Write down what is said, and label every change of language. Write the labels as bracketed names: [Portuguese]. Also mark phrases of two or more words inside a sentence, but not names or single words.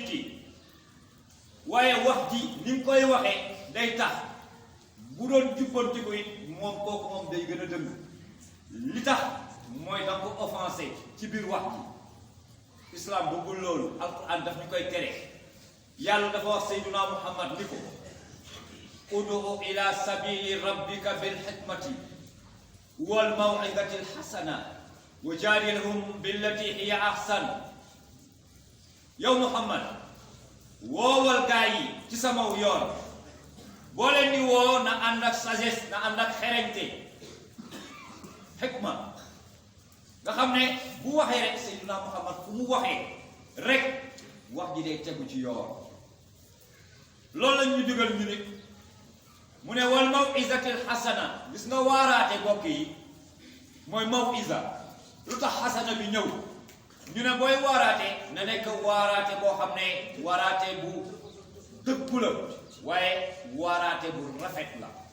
[Wolof] ki waaye wax ji ni nga koy waxee day tax bu doon jubbanti ko it moom kooku moom day gën a dëng li tax mooy da nga ko offensé ci biir wax ji islam bëggul loolu alquran daf ñu koy tere yàlla dafa wax sayyiduna Muhammad ni ko [Arabic] ادع إلى سبيل ربك بالحكمة والموعظة الحسنة وجادلهم بالتي هي أحسن [Wolof] yow Muhammad woowal gaa yi ci sama yoon boo leen di woo na ànd ak sagesse na ànd ak xereñte hikma nga xam ne bu waxee rek sayyiduna Muhammad fu mu waxee rek wax ji day tegu ci yoon loolu lañ ñu digal ñu nit mu ne [Arabic] والموعظة الحسنة [Wolof] gis nga waaraate bokk yi mooy mawiza lu tax xasana bi ñëw ñu ne booy waaraate na nekk waaraate boo xam ne waaraate bu dëggu la waaye waaraate bu rafet la